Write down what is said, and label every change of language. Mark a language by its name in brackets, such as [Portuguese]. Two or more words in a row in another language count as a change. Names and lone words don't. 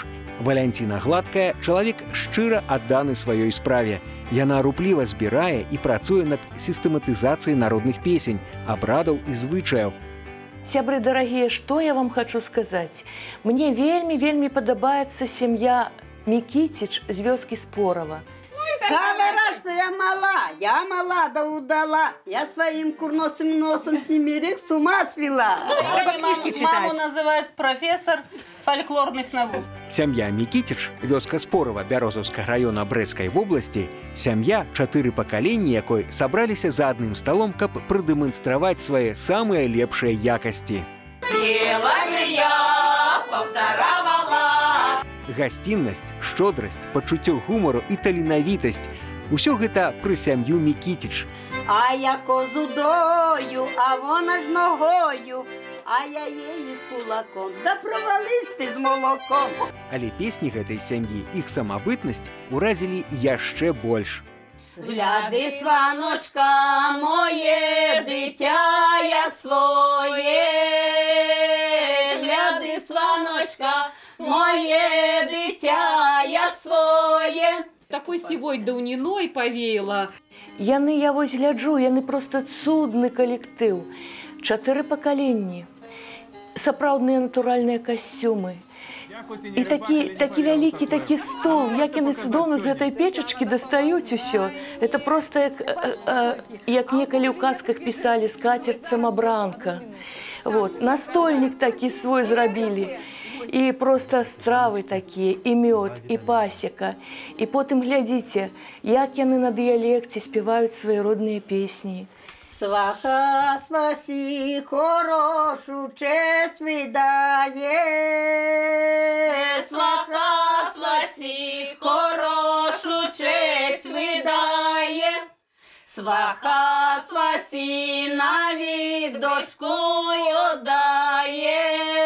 [Belarusian] Валянціна Гладкая – чалавек шчыра адданы сваёй справе. Яна рупліва збірае і працуе над сістэматызацыяй народных песень, абрадаў і звычаяў. Сябры дарагія, што я вам хочу сказаць? Мне вельмі падабаецца сям'я Мікіціч з вёскі Спорава. [Russian] Говорят, что я мала да удала. Я своим курносым носом с ними с ума свела. Книжки читать. Маму называют профессор фольклорных наук. [Belarusian] Сям'я Мікіціч, вёска Спорава Бярозаўскага района Брэцкай вобласці, сям'я 4 пакаленні якой сабраліся за адным сталом, каб прадэманстраваць свае самыя лепшыя якасці. [Russian] Пела же я, повторавала. [Belarusian] Гасціннасць, шчодрасць, пачуццё гумару і таленавітасць – усё гэта пры сям'ю Мікіціч. [Ukrainian] А я козу дою, а вона ж ногою, а я її кулаком, да провались ти з молоком. [Belarusian] Але песні гэтай сям'і, іх самабытнасць уразілі яшчэ больш. [Ukrainian] Гляди, сваночка, моє дитя, як своє. Гляди, сваночка, моє дитя, як своє. [Belarusian] Такой сівой даўніной павеяла. Яны, я вось гляджу, яны просто цудны калектыў. 4 пакаленні, сапраўдныя натуральныя касцюмы. І такі вялікі такі стол, як яны цудоўна з гэтай печачкі дастаюць усё. Это просто як некалі ў казках пісалі скацерць самабранка. Вот. Настольнік такі свой зрабілі. І просто стравы такія, і мёд, і пасека. І потым глядзіце, як яны на дыялекце спяваюць свае родныя песні. [Ukrainian] Сваха свасі хорошу честь видає. Сваха свасі хорошу честь видає. Сваха свасі навік дочку отдає.